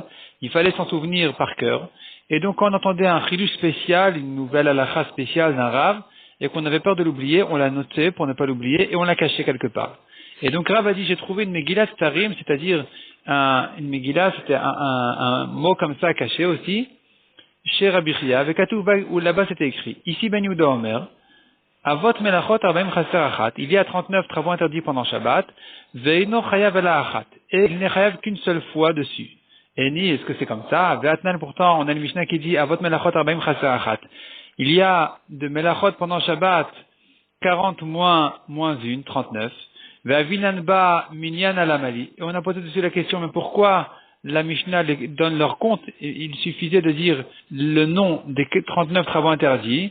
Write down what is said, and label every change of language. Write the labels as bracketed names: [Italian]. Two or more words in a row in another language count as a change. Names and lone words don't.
[French] Il fallait s'en souvenir par cœur. Et donc, quand on entendait un chidush spécial, une nouvelle halakha spéciale d'un Rav, et qu'on avait peur de l'oublier, on l'a noté pour ne pas l'oublier, et on l'a caché quelque part. Et donc, Rav a dit, j'ai trouvé une [Hebrew] מגילת סתרים, [French] c'est-à-dire une Megillah, c'était un mot comme ça caché aussi, chez Rabbi Chia, avec Atouva, où là-bas c'était écrit. [Hebrew] Ici, בן יהודה אומר, אבות מלאכות ארבעים חסר אחת. Il y a 39 travaux interdits pendant Shabbat. ואינו חייב אלא אחת. [French] Et il n'est chayav qu'une seule fois dessus. Et ni, est-ce que c'est comme ça? Ve'atnan, pourtant, on a le Mishnah qui dit [Hebrew] אבות מלאכות ארבעים חסר אחת. [French] Il y a de melachot pendant Shabbat 40 moins 1, 39. [Hebrew] ואמרינן בה מנינא למה לי. [French] Et on a posé dessus la question, mais pourquoi la Mishnah donne leur compte? Il suffisait de dire le nom des 39 travaux interdits.